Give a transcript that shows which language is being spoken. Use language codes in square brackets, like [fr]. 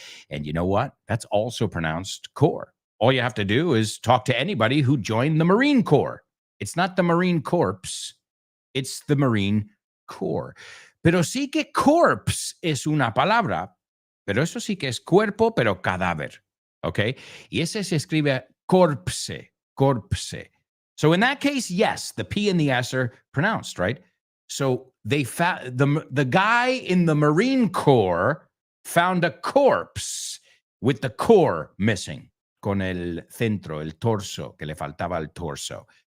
[en] And you know what? That's also pronounced core. All you have to do is talk to anybody who joined the Marine Corps. It's not the Marine Corps. It's the Marine Corps. [es] Pero sí que corpse es una palabra, pero eso sí que es cuerpo, pero cadáver. Okay? Y ese se escribe corpse. [en] So in that case, yes, the P and the S are pronounced, right? So they found the guy in the Marine Corps found a corpse with the core missing, [es] con el centro, el torso, que le faltaba el torso.